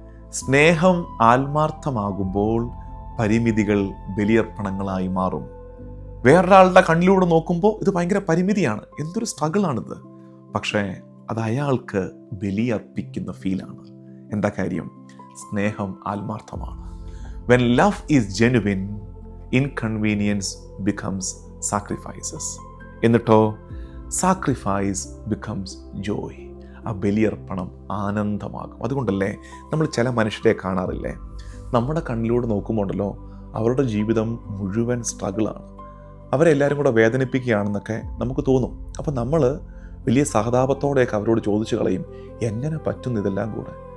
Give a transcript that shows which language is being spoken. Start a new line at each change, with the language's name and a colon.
Malayalam: സ്നേഹം ആത്മാർത്ഥമാകുമ്പോൾ പരിമിതികൾ ബലിയർപ്പണങ്ങളായി മാറും. വേറൊരാളുടെ കണ്ണിലൂടെ നോക്കുമ്പോൾ ഇത് ഭയങ്കര പരിമിതിയാണ്, എന്തൊരു സ്ട്രഗിളാണിത്. പക്ഷേ അത് അയാൾക്ക് ബലിയർപ്പിക്കുന്ന ഫീലാണ്. എന്താ കാര്യം? സ്നേഹം ആത്മാർത്ഥമാണ്.
English: When love is genuine, inconvenience becomes sacrifices.
Malayalam: എന്നിട്ടോ
English: sacrifice becomes joy.
Malayalam: ആ ബലിയർപ്പണം ആനന്ദമാകും. അതുകൊണ്ടല്ലേ നമ്മൾ ചില മനുഷ്യരെ കാണാറില്ലേ, നമ്മുടെ കണ്ണിലൂടെ നോക്കുമ്പോണ്ടല്ലോ അവരുടെ ജീവിതം മുഴുവൻ സ്ട്രഗിളാണ്, അവരെല്ലാവരും കൂടെ വേദനിപ്പിക്കുകയാണെന്നൊക്കെ നമുക്ക് തോന്നും. അപ്പം നമ്മൾ വലിയ സഹതാപത്തോടെയൊക്കെ അവരോട് ചോദിച്ചു കളയും, എങ്ങനെ പറ്റുന്നു ഇതെല്ലാം കൂടെ?